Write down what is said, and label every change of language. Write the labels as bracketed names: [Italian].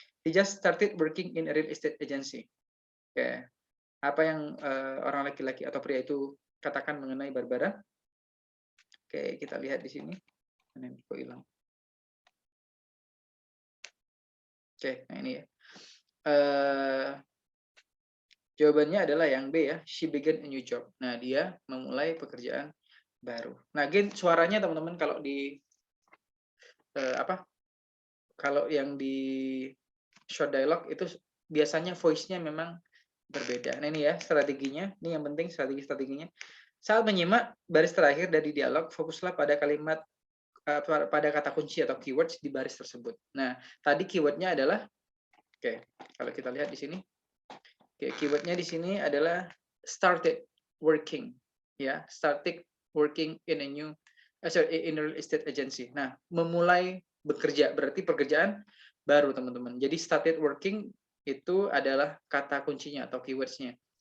[English] He just started working in a real estate agency. [Indonesian] Oke. Apa yang orang laki-laki atau pria itu katakan mengenai Barbara? Oke, kita lihat di sini. Mana kok hilang? Oke, nah ini ya. Jawabannya adalah yang B ya, [English] she began a new job. [Indonesian] Nah, dia memulai pekerjaan baru. Nah, again suaranya teman-teman kalau di kalau yang di short dialogue itu biasanya voice-nya memang berbeda. Nah, ini ya strateginya. Ini yang penting strateginya. Saat menyimak baris terakhir dari dialog, fokuslah pada kalimat pada kata kunci atau keywords di baris tersebut. Nah, tadi keywordnya adalah kalau kita lihat di sini. Keywordnya di sini adalah started working. [English] Ya, started working in a real estate agency. [Indonesian] Nah, memulai bekerja berarti pekerjaan baru, teman-teman. Jadi started working itu adalah kata kuncinya atau keywords-nya.